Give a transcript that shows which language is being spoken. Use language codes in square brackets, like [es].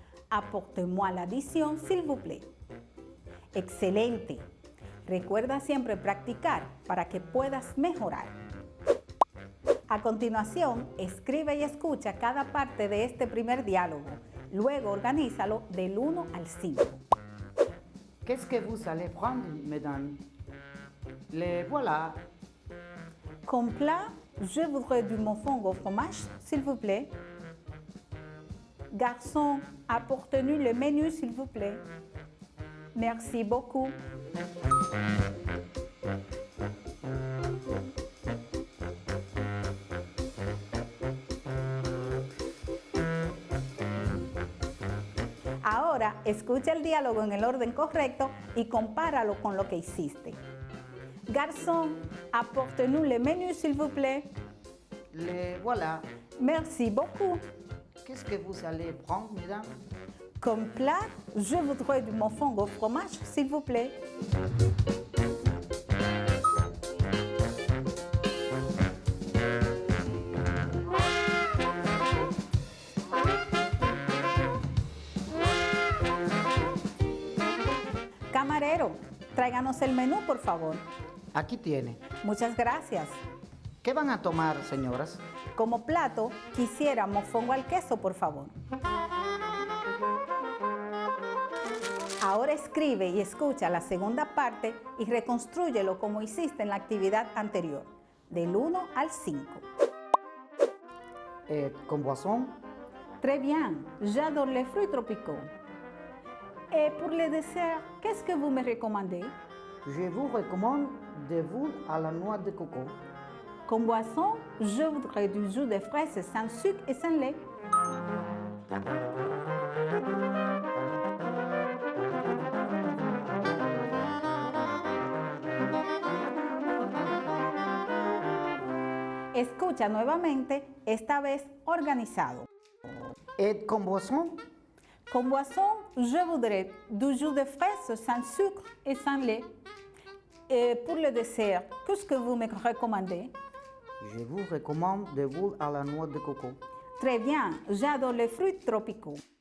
[fr] Apportez-moi l'addition, s'il vous plaît. [es] Excelente. Recuerda siempre practicar para que puedas mejorar. A continuación, escribe y escucha cada parte de este primer diálogo. Luego organízalo del 1 al 5. [fr] Qu'est-ce que vous allez prendre, mesdames? Les voilà. Comme plat, je voudrais du mouflon au fromage, s'il vous plaît. Garçon, apportez-nous le menu, s'il vous plaît. Merci beaucoup. [es] Ahora, escucha el diálogo en el orden correcto y compáralo con lo que hiciste. [fr] Garçon, apportez-nous le menu, s'il vous plaît. Les voilà. Merci beaucoup. Qu'est-ce que vous allez prendre, mesdames? Comme plat, je voudrais du mouflon au fromage, s'il vous plaît. [es] Camarero, tráiganos el menú, por favor. Aquí tiene. Muchas gracias. ¿Qué van a tomar, señoras? Como plato, quisiera mofongo al queso, por favor. Ahora escribe y escucha la segunda parte y reconstrúyelo como hiciste en la actividad anterior, del 1 al 5. [fr] Con boisson? Très bien, j'adore les fruits tropicaux. Et pour le dessert, qu'est-ce que vous me recommandez? Je vous recommande des boules à la noix de coco. Comme boisson, je voudrais du jus de fraises sans sucre et sans lait. [es] Escucha nuevamente, esta vez organizado. [fr] Et con boisson? Comme boisson, je voudrais du jus de fraises sans sucre et sans lait. Et pour le dessert, qu'est-ce que vous me recommandez? Je vous recommande des boules à la noix de coco. Très bien, j'adore les fruits tropicaux.